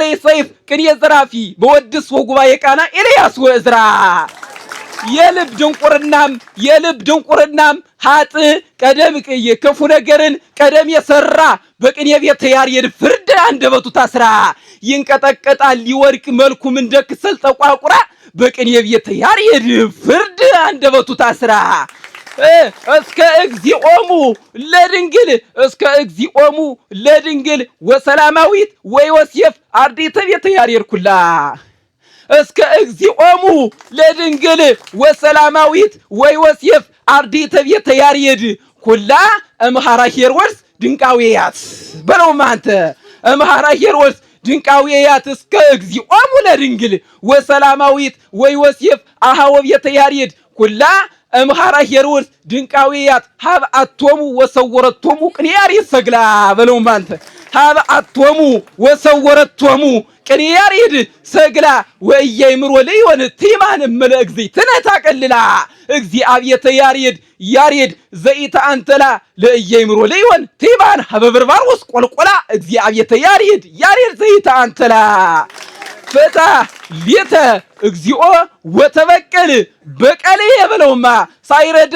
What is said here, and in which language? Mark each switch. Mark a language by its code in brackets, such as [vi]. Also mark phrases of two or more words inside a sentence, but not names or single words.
[gez] ሰይፍ ቅኔ ዘራፊ በወድስ ወጉባኤ ቃና ኤልያስ ወእዝራ [am] የልብ ድንቁርናም ሀጥ ቀደም ክፉ ነገርን ቀደም የሰራ በቅኔ ቤተ ያሬድ ፍርድ አንደበቱ ታስራ ይንቀጠቀጣል ሊወርቅ መልኩም እንደ ክሰል ጠቋቁራ በቅኔ ቤተ ያሬድ ፍርድ አንደበቱ ታስራ [gez] እስከ እግዚኦሙ ለድንግል ወሰላማዊት ወዮሴፍ አርዲተ ቤተ ያሬድ ኩላ እስከ እግዚኦሙ ለድንግል ወሰላማዊት ወዮሴፍ አርዲተ ቤተ ያሬድ ኩላ እምሃራ ሄሮድስ ድንቃዌያት [am] በለው ማንተ [gez] እምሃራ ሄሮድስ ድንቃዌያት እስከ እግዚኦሙ ለድንግል ወሰላማዊት ወዮሴፍ አሃወ ቤተ ያሬድ ኩላ እምሃራ ሄሮድስ ድንቃዌያት ሀብ አቶሙ ወሰወረቶሙ ቅኔ ያሬድ ሰግላ [am] በለው ማንተ [gez] ሀብ አቶሙ ወሰወረቶሙ ቅኔ ያሬድ ሰግላ ወእያይምሮ ለይሆን ቲማን መለእግዚእ ተነታቀልላ እግዚአብሔር ያሬድ ዘይታ አንተላ ለእያይምሮ ለይሆን ቲማን ሀበብርባሮስ ቆልቆላ እግዚአብሔር ያሬድ ዘይታ አንተላ ፈታ ሊተ እግዚኦ ወተበቀል በቀል የበለውማ ሳይረ